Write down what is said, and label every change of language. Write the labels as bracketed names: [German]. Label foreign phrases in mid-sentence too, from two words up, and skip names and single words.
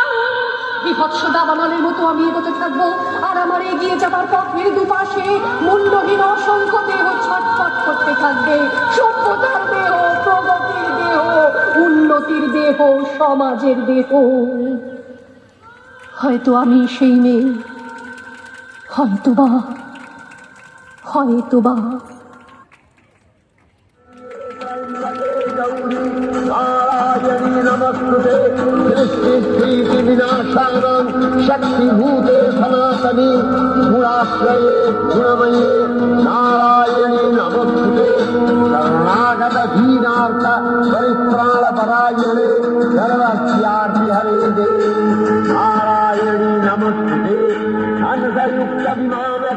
[Bangla] বিভৎস দাবানলের মতো আমি এগোতে থাকবো, আর আমার এগিয়ে যাবার পথের দুপাশে মুন্ডহীন অসংখ্য দেহ ছটফট করতে থাকবে। সভ্যতার দেহ, প্রগতির দেহ, উন্নতির দেহ, সমাজের দেহ। হয়তো আমি সেই মেয়ে, হয়তোবা। [Sanskrit] नारायणी नमस्ते सृष्टि विनाशानं शक्तिभूते सनातनी गुणाश्रये गुणमये नारायणी नमस्ते शरणागत दीनार्थ परित्राणपरायणे सर्वस्यार्ति हरे नारायणी नमस्ते धनयुक्त विमान